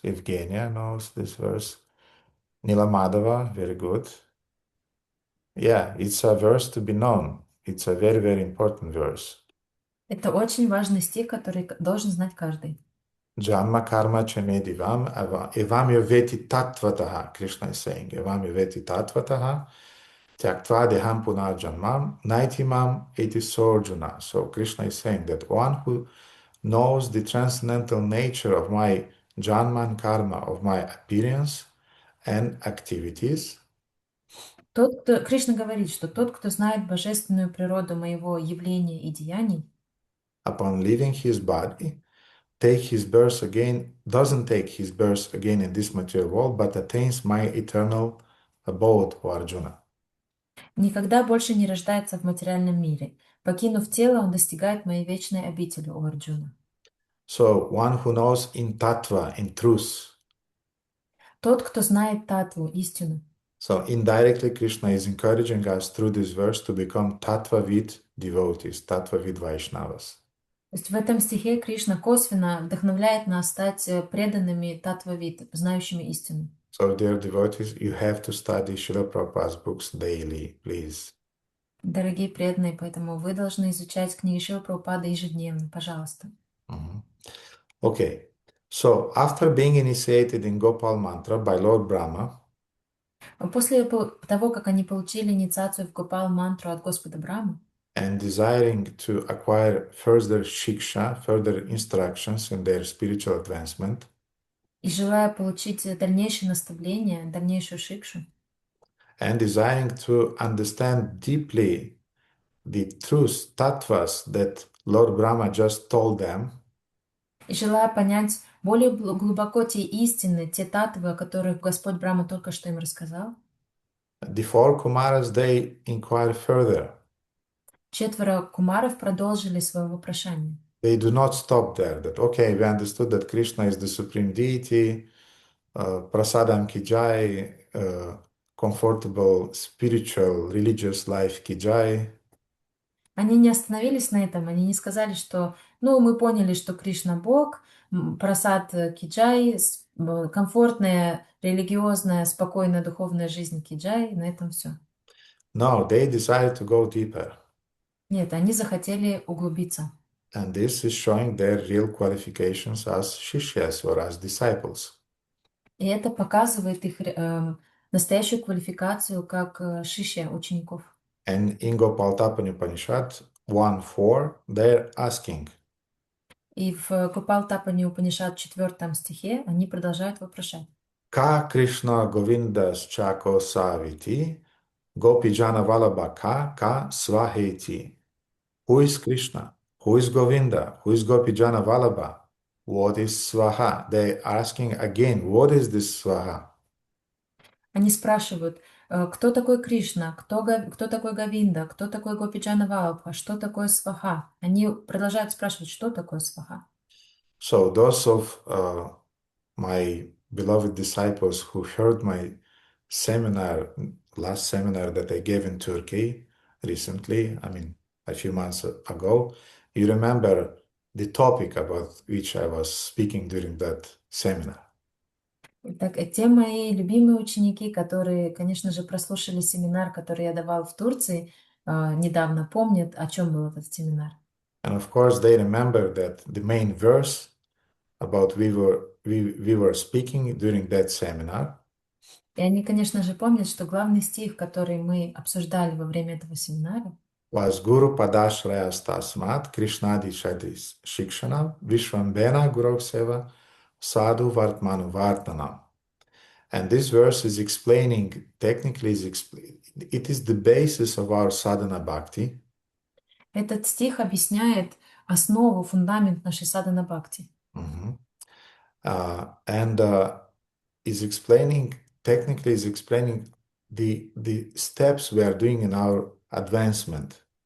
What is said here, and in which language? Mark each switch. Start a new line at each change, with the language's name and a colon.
English: Evgenia knows this verse. Nila Madhava. Very good. Yeah, it's a verse to be known. It's a very, very important verse.
Russian: Это очень важный стих, который должен знать каждый.
Sanskrit: Janma karma cha me divam evam yoveti tattvataha.
English: Krishna is saying,
Sanskrit: evam yoveti tattvataha tyaktva deham punarjanmam naitimam eti sorjuna.
English: So Krishna is saying that one who knows the transcendental nature of my janma and karma, of my appearance and activities,
Russian: Кришна говорит, что тот, кто знает божественную природу моего явления и деяний,
English: upon leaving his body, doesn't take his birth again in this material world, but attains my eternal abode, O Arjuna.
Russian: никогда больше не рождается в материальном мире. Покинув тело, он достигает моей вечной обители, о Арджуна.
English: So, one who knows in tattva, in truth.
Russian: Тот, кто знает татву, истину.
English: So, indirectly, Krishna is encouraging us through this verse to become tattva-vid devotees, tattva-vid Vaishnavas.
Russian: То есть в этом стихе Кришна косвенно вдохновляет нас стать преданными татва-вид, знающими истину.
English: So, dear devotees, you have to study Srila Prabhupada's books daily, please.
Russian: Дорогие преданные, поэтому вы должны изучать книги Шрилы Прабхупады ежедневно, пожалуйста.
English: Okay, so after being initiated in Gopal Mantra by Lord Brahma,
Russian: После того, как они получили инициацию в Гопал-мантру от Господа Брамы,
English: and desiring to acquire further shiksha, further instructions in their spiritual advancement,
Russian: и желая получить дальнейшее наставление, дальнейшую шикшу,
English: and desiring to understand deeply the truths, tattvas that Lord Brahma just told them,
Russian: и желая понять более глубоко те истины, те татвы, о которых Господь Брахма только что им рассказал,
English: the four Kumaras, they inquire further.
Russian: 4 кумаров продолжили свое вопрошание.
English: They do not stop there, that, okay, we understood that Krishna is the supreme deity, prasadam ki jai, comfortable spiritual religious life ki jai.
Russian: Они не остановились на этом, они не сказали, что, мы поняли, что Кришна Бог, прасад киджай, комфортная, религиозная, спокойная духовная жизнь киджай, на этом все.
English: No, they decided to go deeper.
Russian: Нет, они захотели углубиться.
English: And this is showing their real qualifications as shishyas or as disciples.
Russian: И это показывает их настоящую квалификацию как шишья учеников.
English: And in Gopal Upanishad 1.4, they're asking,
Russian: И в Гопал-Тапани Упанишад 4 стихе они продолжают вопрошать.
Sanskrit: Ka Krishna Govindas Chako Saviti, Gopijana Vallabha Ka Swaheti.
English: Who is Krishna? Who is Govinda? Who is Gopijana Vallabha? What is Swaha? They're asking again, what is this Swaha?
Russian: Они спрашивают, кто такой Кришна, кто такой Говинда, кто такой Гопиджана Валабха, что такое Сваха. Они продолжают спрашивать, что такое Сваха.
English: So those of my beloved disciples who heard my seminar last seminar that I gave in Turkey recently, I mean, a few months ago, you remember the topic about which I was speaking during that seminar.
Russian: Так, те мои любимые ученики, которые, конечно же, прослушали семинар, который я давал в Турции, недавно помнят, о чем был этот семинар.
English: And of course, they remember that the main verse about we were speaking during that seminar
Russian: И они, конечно же, помнят, что главный стих, который мы обсуждали во время этого семинара,
Sanskrit: was Guru Padashrayas Tasmat Krishnadi Shadis Shikshanam Vishwambena Guru Seva Sadhu Vartmanu Vartanam.
English: And this verse is explaining, technically, it is the basis of our sadhana bhakti.
Russian: этот стих объясняет основу, фундамент нашей садхана бхакти.
English: And is explaining, technically is explaining the steps we are doing in our advancement.